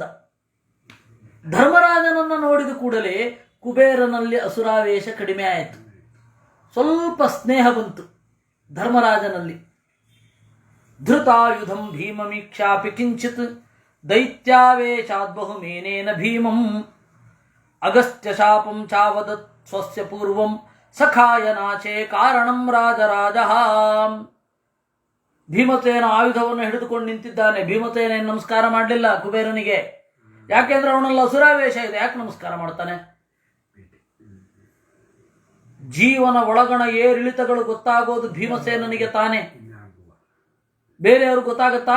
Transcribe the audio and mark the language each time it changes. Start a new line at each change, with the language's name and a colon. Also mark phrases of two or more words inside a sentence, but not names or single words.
Kannada: ಧರ್ಮರಾಜನನ್ನು ನೋಡಿದ ಕೂಡಲೇ ಕುಬೇರನಲ್ಲಿ ಅಸುರಾವೇಶ ಕಡಿಮೆ ಆಯಿತು, ಸ್ವಲ್ಪ ಸ್ನೇಹ ಬಂತು ಧರ್ಮರಾಜನಲ್ಲಿ.
Sanskrit: ಧೃತಾಯುಧಂ ಭೀಮಮೀಕ್ಷಾಪಿ ಕಿಂಚಿತ್ ದೈತ್ಯಾವೇಶಾದ್ಬಹುಮೇನೇನ ಭೀಮಂ ಅಗಸ್ತ್ಯ ಶಾಪಂ ಚಾವದತ್ ಸ್ವಸ್ಯ ಪೂರ್ವಂ ಸಖಾಯ ನಾಚೆ ಕಾರಣಂ ರಾಜರಾಜಃ.
Kannada: ಭೀಮಸೇನ ಆಯುಧವನ್ನು ಹಿಡಿದುಕೊಂಡು ನಿಂತಿದ್ದಾನೆ. ಭೀಮಸೇನ ನಮಸ್ಕಾರ ಮಾಡಲಿಲ್ಲ ಕುಬೇರನಿಗೆ, ಯಾಕೆಂದ್ರೆ ಅವನಲ್ಲಿ ಅಸುರಾವೇಶ ಇದೆ. ಯಾಕೆ ನಮಸ್ಕಾರ ಮಾಡ್ತಾನೆ? ಜೀವನ ಒಳಗಣ ಏರಿಳಿತಗಳು ಗೊತ್ತಾಗೋದು ಭೀಮಸೇನನಿಗೆ ತಾನೆ, ಬೇರೆಯವರು ಗೊತ್ತಾಗತ್ತಾ?